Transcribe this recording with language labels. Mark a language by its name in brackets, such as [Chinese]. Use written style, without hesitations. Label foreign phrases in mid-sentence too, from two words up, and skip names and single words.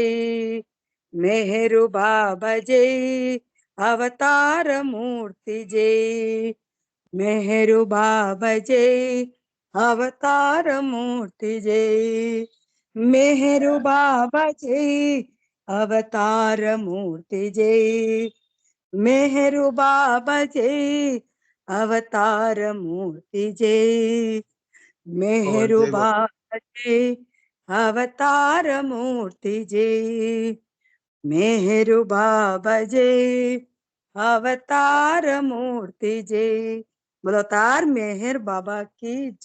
[Hindi] मेहरु बाबा जय, अवतार मूर्ति जय. मेहरु बाबा जय, अवतार मूर्ति जय. मेहरु बाबा जय, अवतार मूर्ति जय. मेहरु बाबा जय अवतार मूर्ति जय मेहरु జై బాబా. बाबा जय अवतार मूर्ति जय मेहरु बाबा जय अवतार मूर्ति जय बोलतार मेहर बाबा की जय.